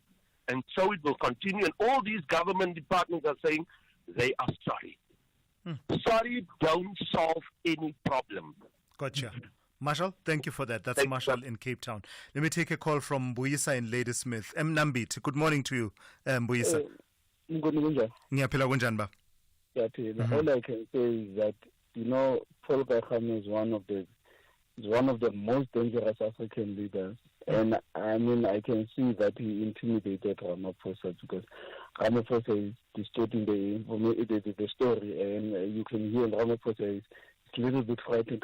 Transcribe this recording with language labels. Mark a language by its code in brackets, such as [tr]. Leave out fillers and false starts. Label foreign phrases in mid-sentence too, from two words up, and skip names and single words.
[en] And so it will continue. And all these government departments are saying they are sorry. Sorry don't solve any problem. Gotcha. Marshall, thank you for that. That's Marshall in Cape Town. Let me take a call from Mbuyisa in Ladysmith. Nambit, good morning to you, Mbuyisa. [zu] Ngiyaphila kunjani ba? [en] All I can say is that, Paul Kagame is one of the most dangerous African leaders. And I mean, I can see that he intimidated Ramaphosa because Ramaphosa is distorting the story, and you can hear Ramaphosa is a little bit frightened.